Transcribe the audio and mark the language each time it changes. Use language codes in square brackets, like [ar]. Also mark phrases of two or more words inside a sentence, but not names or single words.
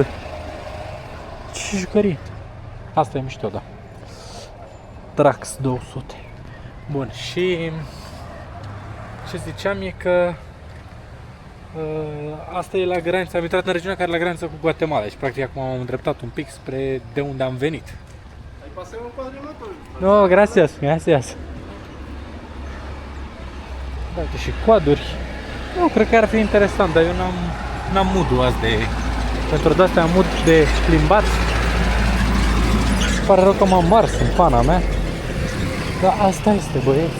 [ro] Ce jucărie. Asta e mișto, da. Trax 200. Bun, și ce ziceam e că asta e la graniță, am intrat în regiunea care e la graniță cu Guatemala și practic acum am îndreptat un pic spre de unde am venit. [es] No, gracias, gracias. [ro] Da, uite și coaduri. Eu cred că ar fi interesant, dar eu n-am mood-ul azi de... Pentru de-astea am mood de plimbat. Pare rău că m-am mars în pana mea. Dar asta este, băieți.